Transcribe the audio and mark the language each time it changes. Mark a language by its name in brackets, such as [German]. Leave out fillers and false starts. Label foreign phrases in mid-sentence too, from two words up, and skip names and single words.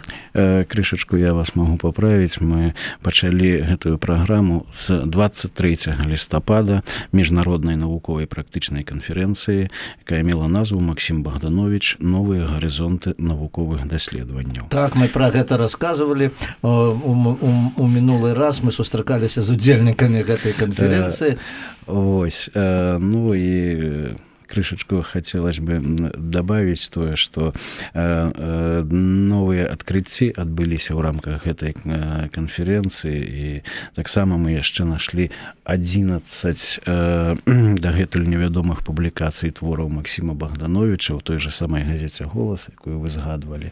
[Belarusian] Крышачку я вас могу поправіць. Мы пачалі гэтую праграму з 23 лістапада міжнароднай навуковай практычнай канферэнцыі, якая мела назву «Максим Богданович. Новыя гарызонты навуковых даследаванняў». Так, мы пра гэта расказвалі. У мінулы раз мы сустракаліся з удзельнікамі гэтай канферэнцыі. Вось, ну і крышачку [Russian] хотелось бы добавить [Belarusian] тое, что новыя адкрыцці адбыліся ў рамках гэтай канферэнцыі, і таксама мы яшчэ нашли 11 дагэтуль невядомых публікацый твораў Максима Богдановича ў [Russian] той же самой газете [Belarusian] «Голас», якую вы згадвалі.